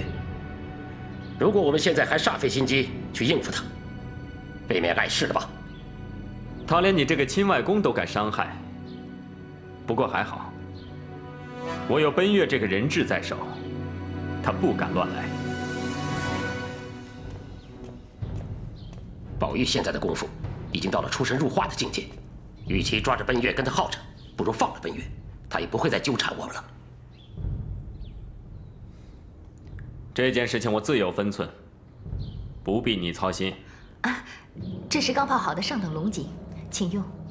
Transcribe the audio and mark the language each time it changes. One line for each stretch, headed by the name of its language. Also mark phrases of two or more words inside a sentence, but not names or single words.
Chinese: 如果我們現在還煞費心機去應付他，未免礙事了吧？他連你這個親外公都敢傷害，不過還好，我有奔月這個人質在手，他不敢亂來。寶玉現在的功夫已經到了出神入化的境界，與其抓着奔月跟他耗着，不如放了奔月，他也不會再糾纏我們了。这件事情我自有分寸，不必你操心。啊，这是刚泡好的上等龙井，请用。